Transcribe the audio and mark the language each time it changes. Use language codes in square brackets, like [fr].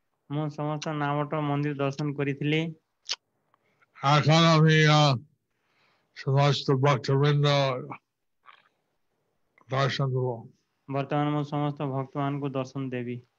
[or] ମୁଁ ସମସ୍ତ ନାମଟ ମନ୍ଦିର ଦର୍ଶନ କରିଥିଲି। [bn] এখন আমি সমস্ত ভক্তবৃন্দ দর্শন দেব। [or] ବର୍ତ୍ତମାନ ମୁଁ ସମସ୍ତ ଭକ୍ତମାନଙ୍କୁ ଦର୍ଶନ ଦେବି।